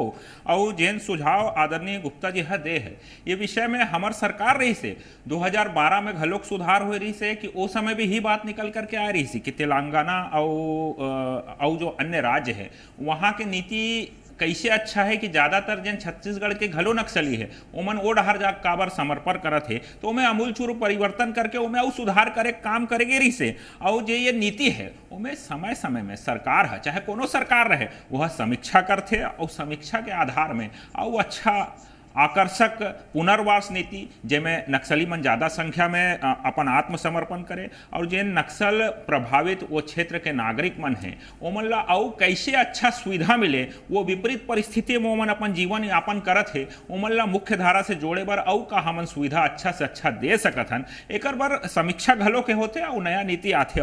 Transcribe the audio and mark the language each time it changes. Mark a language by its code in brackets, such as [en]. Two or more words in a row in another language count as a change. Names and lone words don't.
[hne] और जैन सुझाव आदरणीय गुप्ता जी हा दे है, ये विषय में हमार सरकार रही से 2012 में घलोक सुधार हो रही से कि वो समय भी ही बात निकल करके आ रही थी कि तेलंगाना और जो अन्य राज्य है वहां के नीति कैसे अच्छा है कि ज्यादातर जन छत्तीसगढ़ के घलो नक्सली है ओमन ओ डहर जा काबर समर्पण करत है, तो मैं अमूल चूर परिवर्तन करके उमें और सुधार करे काम करेगे रही से। और जो ये नीति है उमें समय समय में सरकार है, चाहे कोनो सरकार रहे, वह समीक्षा करते और समीक्षा के आधार में और अच्छा आकर्षक पुनर्वास नीति जेमें नक्सली मन ज्यादा संख्या में अपन आत्मसमर्पण करे और जे नक्सल प्रभावित वो क्षेत्र के नागरिक मन हैं ओमन ला और कैसे अच्छा सुविधा मिले, वो विपरीत परिस्थिति में ओमन अपन जीवन यापन करत है, ओमन ला मुख्य धारा से जोड़े बर और का हमन सुविधा अच्छा से अच्छा दे सकत हन, एकर बर समीक्षा घलो के होते और नया नीति आथे।